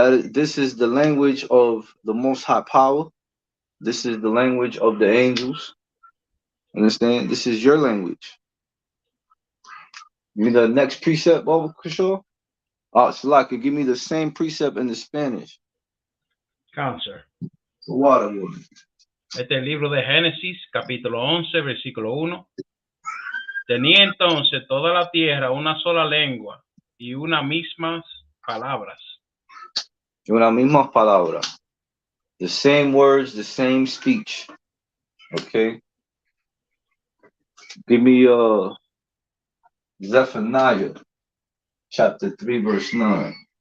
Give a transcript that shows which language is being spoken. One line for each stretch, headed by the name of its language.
English: This is the language of the Most High Power. This is the language of the angels. Understand? This is your language. Give me the next precept, Baba Kishore. Salaka, give me the same precept in the Spanish. Cancer. Water.
Spanish: Este es el libro de Génesis, capítulo 11, versículo 1. Tenía entonces toda la tierra una sola lengua y unas mismas palabras. Una misma palabra.
English: The same words, the same speech. Okay. Give me Zephaniah chapter 3, verse 9.